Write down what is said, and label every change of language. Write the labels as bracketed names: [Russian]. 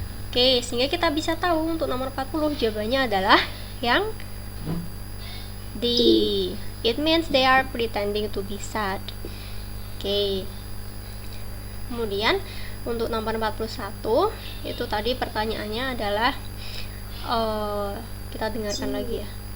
[Indonesian] Oke, sehingga kita bisa tahu untuk nomor 40 jawabannya adalah yang D. [English] It means they are pretending to be sad. [Indonesian] Oke. Kemudian untuk nomor 41 itu tadi pertanyaannya adalah kita dengarkan lagi ya.